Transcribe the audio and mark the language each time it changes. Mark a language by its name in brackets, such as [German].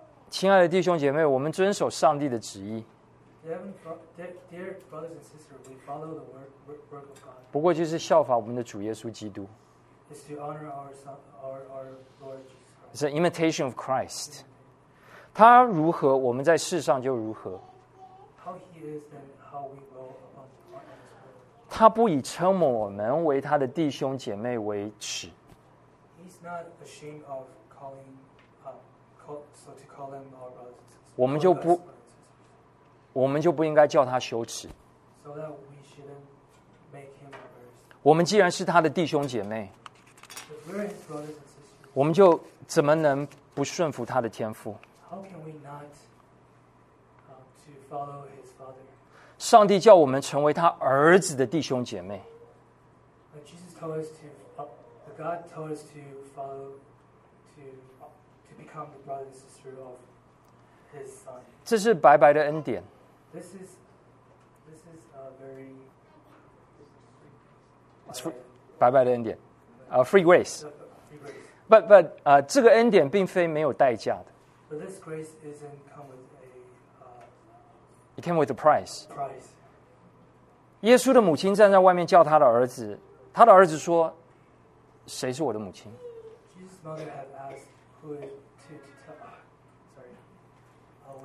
[Chinese] 亲爱的弟兄姐妹，我们遵守上帝的旨意。 [English] Dear brothers and sisters, we follow the work of God. [Chinese] 不过就是效法我们的主耶稣基督。 [English] It's to honor our Lord Jesus Christ. It's an imitation of Christ. [Chinese] 他如何，我们在世上就如何。 [English] How he is and how we will honor him. [Chinese] 他不以称我们为他的弟兄姐妹为耻。 [English] Not ashamed of calling, so to call them our brothers. [Chinese] 我们就不应该叫他羞耻。 [English] So that we shouldn't make him embarrassed. [Chinese] 我们既然是他的弟兄姐妹， [English] If we're his brothers and sisters, [Chinese] 我们就怎么能不顺服他的天父？ [English] How can we not, to follow his father? [Chinese] 上帝叫我们成为他儿子的弟兄姐妹。 [English] But Jesus told us to. God told us to follow, to become the brother and sister of His Son. [Chinese] 这是白白的恩典。 [English] This is a very [Chinese] 白白的恩典， [English] free grace. Free grace. [Chinese] But 这个恩典并非没有代价的。 [English] But this grace isn't come with a. It came with a price. Price. [Chinese] 耶稣的母亲站在外面叫他的儿子，他的儿子说：“谁是我的母亲？” [English] Jesus' mother had asked who to tell.